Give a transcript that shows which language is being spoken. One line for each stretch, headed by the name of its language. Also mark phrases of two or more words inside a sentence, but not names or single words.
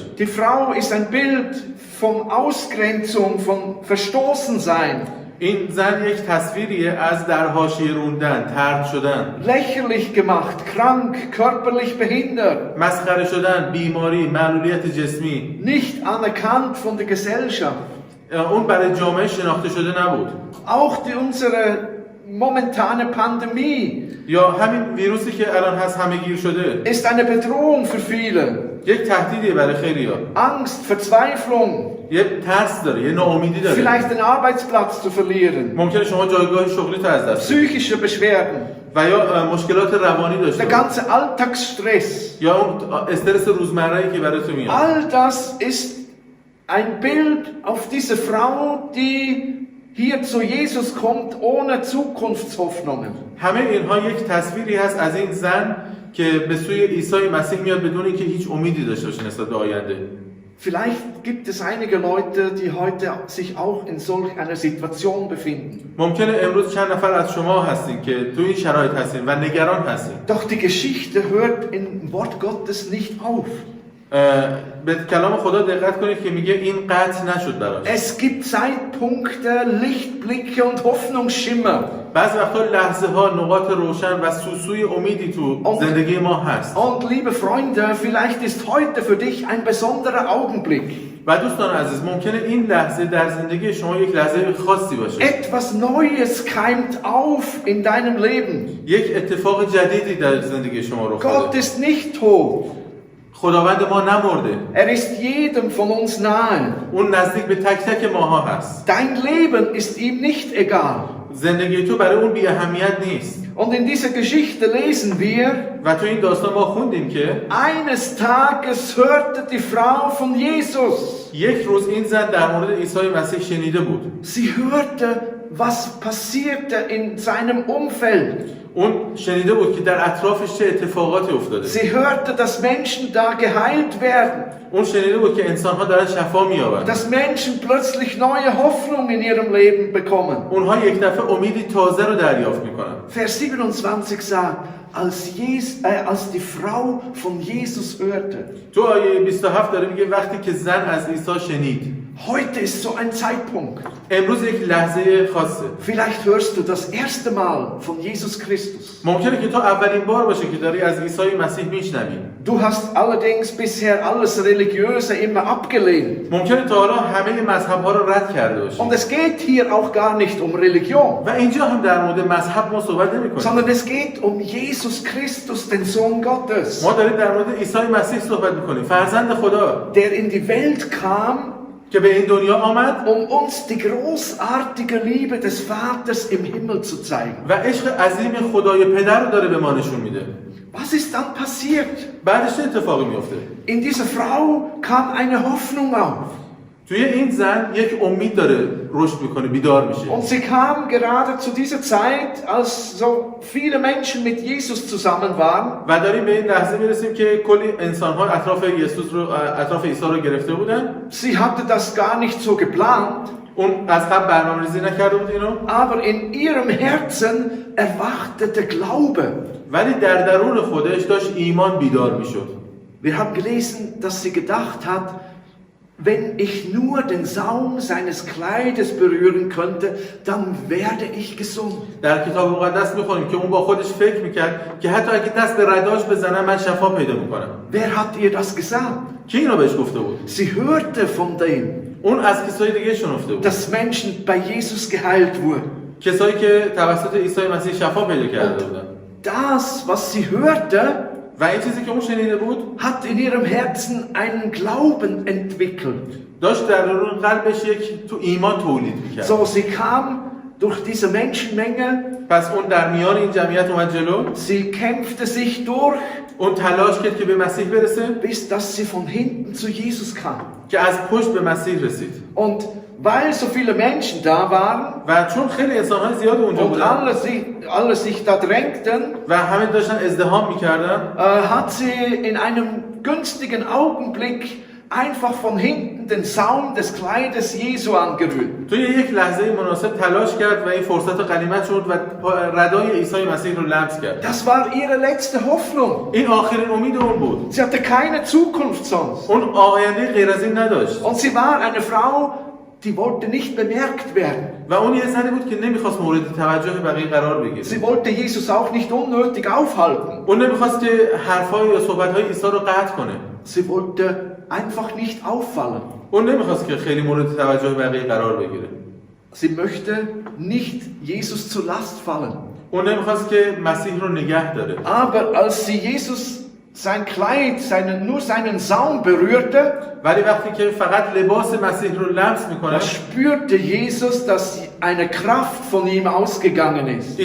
German: Die Frau ist ein Bild von Ausgrenzung, von Verstoßensein.
Persian: این زن یک تصویریه از در حاشیه روندن، طرد شدن.
German: Lächerlich gemacht, krank, körperlich behindert.
Persian: مسخره شدن، بیماری، معلولیت جسمی.
German: Nicht anerkannt von der Gesellschaft.
Persian: اون برای جامعه شناخته شده نبود.
German: Auch unsere momentane Pandemie
Persian: یا همین ویروسی که الان هست همه‌گیر شده.
German: ist eine Bedrohung für viele.
Persian: یک تهدیدیه برای خیلی‌ها.
German: Angst, Verzweiflung.
Persian: یه ترس داره، یه ناامیدی داره.
German: Vielleicht den Arbeitsplatz zu verlieren.
Persian: ممکنه شما جایگاه شغلی تو از دست بدید.
German: Psychische Beschwerden.
Persian: و یا مشکلات روانی داشته
German: Der
Persian: باشید.
German: ganze Alltagsstress.
Persian: یا اون استرس روزمره‌ای که برای تو میاد.
German: All das ist ein Bild auf diese Frau, die hier zu Jesus kommt ohne Zukunftshoffnungen.
Persian: همه اینها یک تصویری هست از این زن که به سوی عیسی مسیح میاد بدون اینکه هیچ امیدی داشته باشه نسبت به آینده.
German: Vielleicht gibt es einige Leute, die heute sich auch in solch einer Situation befinden.
Persian: ممکنه امروز چند نفر از شما هستین که تو این شرایط هستین و نگران هستین.
German: Doch die Geschichte hört im Wort Gottes nicht auf.
Persian: به کلام خدا دقت کنید که میگه این قطع نشد براش.
German: Es gibt Zeitpunkte, Lichtblicke und Hoffnungsschimmer.
Persian: بعضی وقتا لحظه ها نقاط روشن و سوسوی امیدی تو زندگی ما هست.
German: Und liebe Freunde, vielleicht ist heute für dich ein besonderer Augenblick.
Persian: و دوستان عزیز ممکنه این لحظه در زندگی شما یک لحظه خاصی باشه.
German: Etwas Neues keimt auf in deinem Leben.
Persian: یک اتفاق جدیدی در زندگی شما رخ
German: Gott
Persian: داده.
German: ist nicht tot.
Persian: خداوند ما نمرده.
German: Er ist jedem von uns nahe.
Persian: اون نزدیک به تک تک ماها هست.
German: Dein Leben ist ihm nicht egal.
Persian: زندگی تو برای اون بی اهمیت نیست.
German: Und in dieser Geschichte lesen wir,
Persian: و تو این داستان ما خوندیم که
German: eines Tages hörte die Frau von Jesus.
Persian: یک روز این زن در مورد عیسی مسیح شنیده بود.
German: Sie hörte, was passierte in seinem Umfeld.
Persian: اون شنیده بود که در اطرافش چه اتفاقاتی افتاده.
German: Sie hörte, dass Menschen da geheilt werden.
Persian: اون شنیده بود که انسان‌ها دارن شفا می‌یابند.
German: Dass Menschen plötzlich neue Hoffnung in ihrem Leben bekommen.
Persian: اونها یک دفعه امیدی تازه رو دریافت می‌کنن.
German: Vers 27 sagt, als die Frau von Jesus hörte.
Persian: تو آیه 27 داره میگه وقتی که زن از عیسی شنید.
German: Heute ist so ein Zeitpunkt.
Persian: امروز یک لحظه خاصه.
German: Vielleicht hörst du das erste Mal von Jesus Christus.
Persian: ممکنه که تو اولین بار باشه که داری از عیسی مسیح میشنوی.
German: Du hast allerdings bisher alles Religiöse immer abgelehnt.
Persian: ممکنه تا حالا همه مذهب‌ها رو رد کرده باشی.
German: Und es geht hier auch gar nicht um Religion.
Persian: و اینجا هم در مورد مذهب ما صحبت نمی‌کنیم.
German: Sondern es geht um Jesus Christus, den Sohn Gottes.
Persian: ما داریم در مورد عیسی مسیح صحبت می‌کنیم. فرزند خدا.
German: Der in die Welt kam,
Persian: که به این دنیا آمد
German: uns die großartige Liebe des Vaters im Himmel zu zeigen.
Persian: و عشق عظیم خدای پدر رو داره به ما نشون میده.
German: Was ist dann passiert?
Persian: بعدش چه اتفاقی میفته؟
German: In dieser Frau kam eine Hoffnung auf.
Persian: توی این زن یک امید داره رشد میکنه، بیدار میشه.
German: Und sie kam gerade zu dieser Zeit, als so viele Menschen mit Jesus zusammen waren.
Persian: و داریم به این لحظه میرسیم که کلی انسان‌ها اطراف عیسی رو گرفته بودن.
German: Sie hatte das gar nicht so geplant.
Persian: اون از قبل برنامه‌ریزی نکرده بود اینو.
German: Aber in ihrem Herzen erwachte der Glaube.
Persian: ولی در درون خودش داشت ایمان بیدار میشد.
German: Wir haben gelesen, dass sie gedacht hat, wenn ich nur den Saum seines Kleides berühren könnte, dann werde ich gesund.
Persian: در کتاب مقدس میخونیم که اون با خودش فکر میکرد که حتی اگه دست به رداش بزنم من شفا پیدا میکنم.
German: Wer hat ihr das gesagt?
Persian: کی اینو بهش گفته بود؟
German: Sie hörte von dem,
Persian: اون از کسای دیگه شنفته بود.
German: dass Menschen bei Jesus geheilt wurden.
Persian: کسایی که توسط عیسی مسیح شفا پیدا کرده بودن.
German: Das, was sie hörte,
Persian: و این چیزی که اون شنیده بود
German: hat in ihrem Herzen einen Glauben entwickelt.
Persian: داشت در درون قلبش یک تو ایمان تولید میکرد.
German: So, sie kam durch diese Menschenmenge.
Persian: پس اون در میان این جمعیت اومد جلو.
German: Sie kämpfte sich durch,
Persian: اون تلاش کرد که به مسیح برسه.
German: bis dass sie von hinten zu Jesus kam.
Persian: که از پشت به مسیح رسید.
German: Und weil so viele Menschen da waren
Persian: و چون خیلی انسان‌های زیاد اونجا
German: und
Persian: بودن
German: alle sich da drängten,
Persian: و همه داشتن ازدحام میکردن،
German: hat sie in einem günstigen Augenblick einfach von hinten den Saum des Kleides Jesu angerührt.
Persian: توی یک لحظه مناسب تلاش کرد و این فرصت رو غنیمت شد و ردای عیسی مسیح رو لمس کرد.
German: Das war ihre letzte Hoffnung.
Persian: این آخرین امید اون بود.
German: Sie hatte keine Zukunft sonst.
Persian: اون آینده غیر از این نداشت.
German: Und sie war eine Frau, die wollte nicht bemerkt werden.
Persian: و اون یه زنی بود که نمیخواست مورد توجه بقیه قرار بگیره.
German: Sie wollte Jesus auch nicht unnötig aufhalten.
Persian: اون نمیخواست که حرفای یا صحبت‌های عیسی رو قطع کنه.
German: Sie wollte einfach nicht auffallen.
Persian: اون نمیخواست که خیلی مورد توجه بقیه قرار بگیره.
German: Sie möchte nicht Jesus zur Last fallen.
Persian: اون نمیخواست که مسیح رو نگه داره.
German: Aber als sie Jesus sein Kleid, nur seinen Saum berührte,
Persian: ولی وقتی که فقط لباس مسیح رو لمس میکنه،
German: da spürte Jesus, dass eine Kraft von ihm ausgegangen ist.